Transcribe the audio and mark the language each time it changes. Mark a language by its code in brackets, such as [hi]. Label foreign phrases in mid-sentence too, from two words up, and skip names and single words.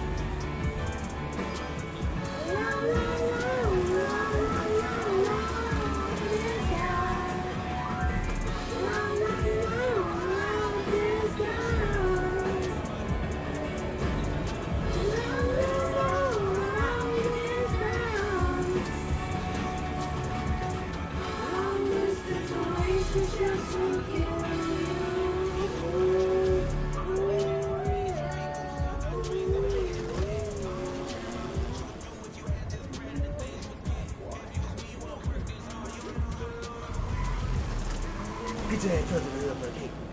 [en] Long, long, long, long, long, long distance. Long, long, long, long distance. Long, long, long, long distance. Long distance relationships will kill you. Get your ass to the real cake.